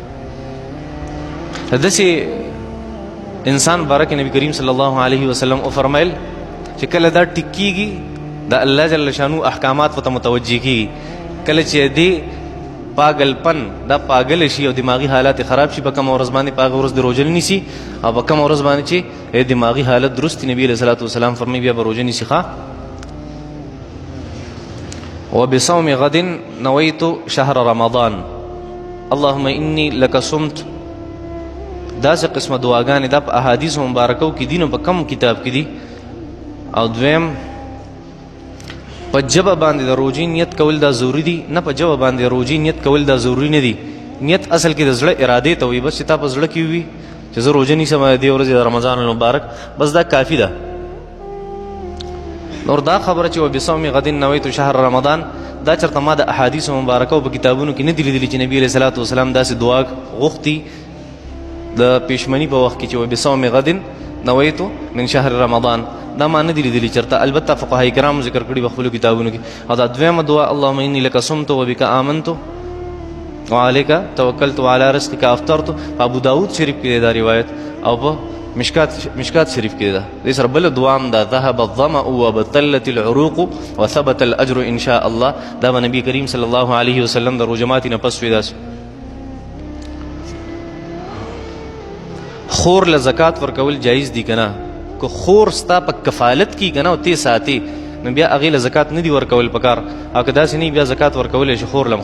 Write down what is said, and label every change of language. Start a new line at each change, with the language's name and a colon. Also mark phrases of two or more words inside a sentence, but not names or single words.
Pashto: داسې انسان باره کې نبي کریم
Arabic: صلی الله علیه وسلم
Pashto: وفرمیل چې کله دا ټیک کېږي د الله جل شانو احکامات ورته متوجه کېږي، کله چې دې پاگلپن دا پاگل شي او دماغي حالات خراب شي، په کومه ورځ باندې په هغه ورځ د روژه نه نیسي، او په کومه ورځ باندې چې دماغي حالت درست نبی
Arabic: علیه الصلاة والسلام
Pashto: فرمایي بیا به روژه نیسي.
Arabic: ښه، وبصوم غد نویت شهر رمضان اللهم انی لک صمت.
Pashto: داسې قسمه دعاګانې دا په احادیث مبارکو کې دي، نو په کم کتاب کې دي. او دویم په ژبه باندې د روژې نیت کول دا ضروري دي؟ نه، په ژبه باندې روژې نیت کول دا ضروري نه دي. نیت اصل کې د زړه ارادې ته وي، بس چې تا په زړه کې وي چې زه روژه نیسم دې ورځې د رمضان المبارک، بس دا کافي ده. نور دا خبره چې
Arabic: وبصوم غد نویت شهر رمضان
Pashto: دا چرته ما د احادیث مبارکو په کتابونو کې نه دي لیدلي چې نبی
Arabic: علیه الصلاة والسلام
Pashto: داسې دعا غوښتي د پیشمني په وخت کې چې
Arabic: وبصوم غد نویت من شهر رمضان،
Pashto: دا ما نه دي لیدلي چرته. البته فقهای کرام ذکر کړي په خپلو کتابونو کې. او دا دویمه دعا
Arabic: اللهم انی لک صمت وبک آمنت وعلیک توکلت وعلی رزقک افطرت،
Pashto: په ابو داود شریف کې دا روایت، او په مشکات شریف کې ده. دې سره بله دعا هم ده،
Arabic: ذهب الظمأ وبطلت العروق وثبت الاجر ان شاء الله.
Pashto: دا به نبی کریم
Arabic: صلی الله علیه وسلم
Pashto: د روژه ماتي نه پس وي. داسې خور له زکات ورکول جایز دي که نه؟ که خور ستا په کفالت کې که نه او تی ساتي نو بیا هغې له زکات نه دي ورکول پکار، او که داسې نه بیا زکات ورکولی شي خور لم.